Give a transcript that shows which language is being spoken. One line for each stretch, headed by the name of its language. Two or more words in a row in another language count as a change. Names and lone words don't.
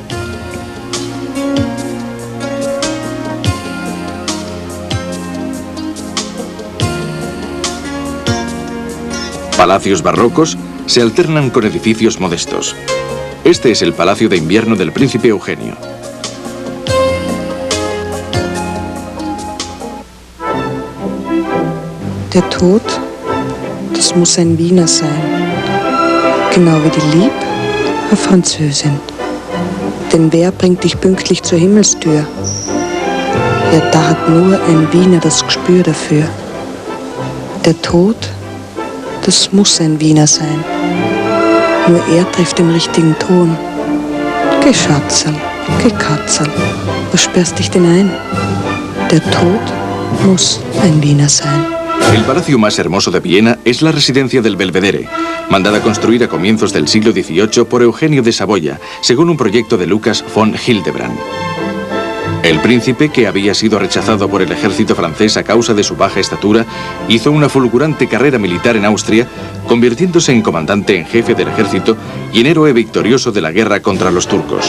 Spanish: Palacios barrocos se alternan con edificios modestos. Este es el Palacio de Invierno del Príncipe Eugenio.
German: Der Tod, das muss ein Wiener sein. Genau wie die Lieb, eine Französin. Denn wer bringt dich pünktlich zur Himmelstür? Ja, da hat nur ein Wiener das Gespür dafür. Der Tod, das muss ein Wiener sein. Nur er trifft den richtigen Ton. Geh Schatzel, geh Katzel, was sperrst dich denn ein? Der Tod muss ein Wiener sein.
Spanish: El palacio más hermoso de Viena es la residencia del Belvedere, mandada a construir a comienzos del siglo XVIII por Eugenio de Saboya, según un proyecto de Lucas von Hildebrand. El príncipe, que había sido rechazado por el ejército francés a causa de su baja estatura, hizo una fulgurante carrera militar en Austria, convirtiéndose en comandante en jefe del ejército y en héroe victorioso de la guerra contra los turcos.